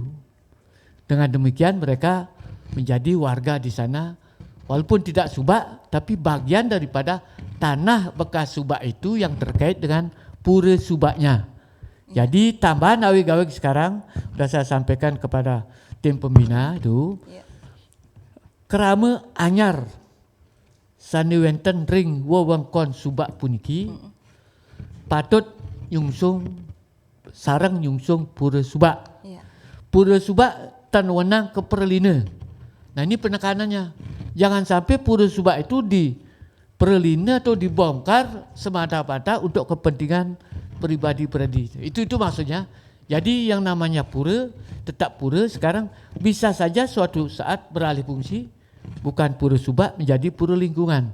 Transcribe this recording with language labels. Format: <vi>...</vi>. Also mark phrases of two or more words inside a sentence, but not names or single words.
<id>Dengan demikian mereka menjadi warga di sana, walaupun tidak subak, tapi bagian daripada tanah bekas subak itu yang terkait dengan pura subaknya. Jadi tambahan awig-awig sekarang sudah saya sampaikan kepada tim pembina itu,</id> <ban>kerama anyar saniwenten ring wewengkon subak puniki patut nyungsung sarang nyungsung pura subak. Pura subak tan wenang keperlina.</ban> <id>Nah, ini penekanannya. Jangan sampai pura subak itu diperlina atau dibongkar semata-mata untuk kepentingan pribadi-pribadi. Itu maksudnya. Jadi yang namanya pura, tetap pura sekarang bisa saja suatu saat beralih fungsi, bukan pura subak menjadi pura lingkungan.</id>